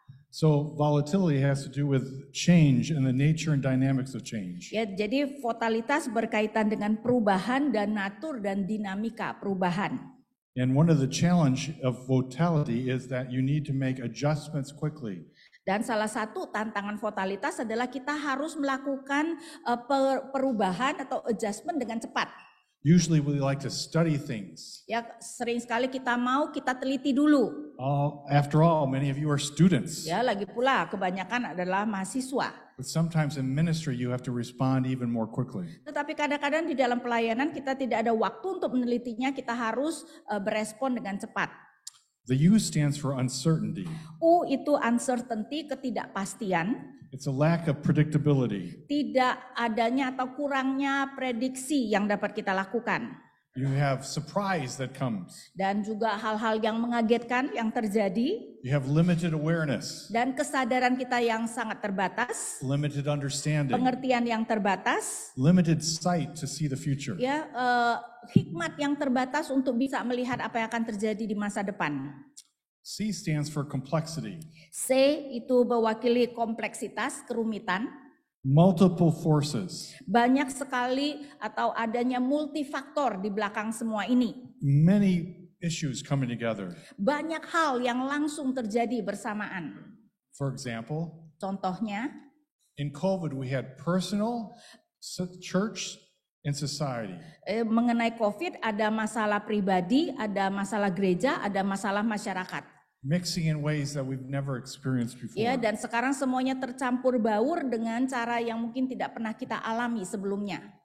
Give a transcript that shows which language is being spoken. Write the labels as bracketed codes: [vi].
[en] So volatility has to do with change and the nature and dynamics of change. [id] Ya, jadi volatilitas berkaitan dengan perubahan dan natur dan dinamika perubahan. [en] And one of the challenge of volatility is that you need to make adjustments quickly. [id] Dan salah satu tantangan volatilitas adalah kita harus melakukan perubahan atau adjustment dengan cepat. [en] Usually we like to study things. [id] Ya, sering sekali kita teliti dulu. [en] After all, many of you are students. [id] Ya, lagi pula kebanyakan adalah mahasiswa. [en] But sometimes in ministry you have to respond even more quickly. [id] Tetapi kadang-kadang di dalam pelayanan kita tidak ada waktu untuk menelitinya, kita harus berespon dengan cepat. [en] The U stands for uncertainty. [id] U itu uncertainty, ketidakpastian. [en] It's a lack of predictability. [id] Tidak adanya atau kurangnya prediksi yang dapat kita lakukan. [en] You have surprise that comes. [id] Dan juga hal-hal yang mengagetkan yang terjadi. [en] You have limited awareness. [id] Dan kesadaran kita yang sangat terbatas. [en] Limited understanding. [id] Pengertian yang terbatas. [en] Limited sight to see the future. [id] Ya, hikmat yang terbatas untuk bisa melihat apa yang akan terjadi di masa depan. [en] C stands for complexity. [id] C itu mewakili kompleksitas, kerumitan. [en] Multiple forces. [id] Banyak sekali atau adanya multifaktor di belakang semua ini. [en] Many issues coming together. [id] Banyak hal yang langsung terjadi bersamaan. [en] For example, [id] contohnya, [en] in COVID we had personal, church, and society. [id] Mengenai COVID ada masalah pribadi, ada masalah gereja, ada masalah masyarakat. [en] Mixing in ways that we've never experienced before. [id] Ya, dan sekarang semuanya tercampur baur dengan cara yang mungkin tidak pernah kita alami sebelumnya.